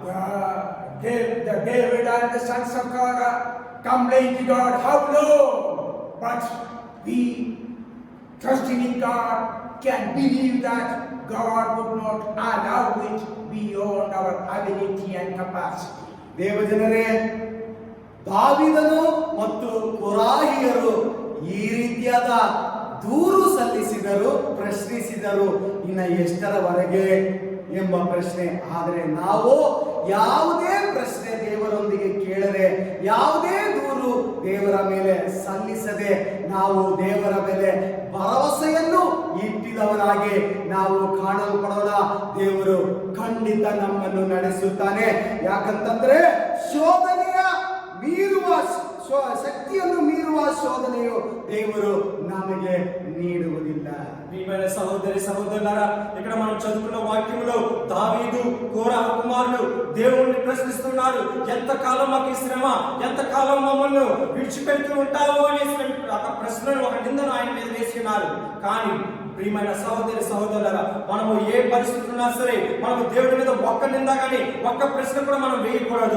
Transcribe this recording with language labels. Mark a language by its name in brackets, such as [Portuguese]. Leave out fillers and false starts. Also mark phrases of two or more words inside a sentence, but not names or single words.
[English] The David and the sons of God complained to God, how low? But we trusting in God can believe that God would not allow it beyond our ability and capacity. [Kannada] ದೇವಜನರೇ, ದಾವೀದನು ಮತ್ತು ಕೋರಾಹಿಯರು ಈ ರೀತಿಯಾದ ದೂರು ಸಲ್ಲಿಸಿದರು, ಪ್ರಶ್ನಿಸಿದರು. ಇನ್ನು ಎಷ್ಟರವರೆಗೆ ಎಂಬ ಪ್ರಶ್ನೆ. ಆದರೆ ನಾವು ಯಾವುದೇ ಪ್ರಶ್ನೆ ದೇವರೊಂದಿಗೆ ಕೇಳದೆ, ಯಾವುದೇ ದೂರು ದೇವರ ಮೇಲೆ ಸಲ್ಲಿಸದೆ, ನಾವು ದೇವರ ಮೇಲೆ ಭರವಸೆಯನ್ನು ಇಟ್ಟಿದವರಾಗಿ ನಾವು ಕಾಣಲ್ಪಡೋಣ. ದೇವರು ಖಂಡಿತ ನಮ್ಮನ್ನು ನಡೆಸುತ್ತಾನೆ. ಯಾಕಂತಂದ್ರೆ ಶೋಧನೆಯ ಮೀರುವ ಶಕ್ತಿಯನ್ನು ಮೀರುವ ಶೋಧನೆಯು ದೇವರು ನಮಗೆ ನೀಡುವುದಿಲ್ಲ. [Telugu] ప్రియమైన సహోదరి సహోదరులారా, ఇక్కడ మనం చదువుకున్న వాక్యంలో దావీదు కోరహ కుమారులు దేవుణ్ణి ప్రశ్నిస్తున్నారు. ఎంతకాలం మాకు ఈ శ్రమ, ఎంతకాలం మమ్మల్ని విడిచిపెడుతూ ఉంటావు అనే ఒక ప్రశ్నను, ఒక నిందను ఆయన మీద వేస్తున్నారు. కానీ ప్రియమైన సహోదరి సహోదరులారా, మనము ఏ పరిస్థితి ఉన్నా సరే మనము దేవుడి మీద ఒక్క నింద కానీ ఒక్క ప్రశ్న కూడా మనం వేయకూడదు.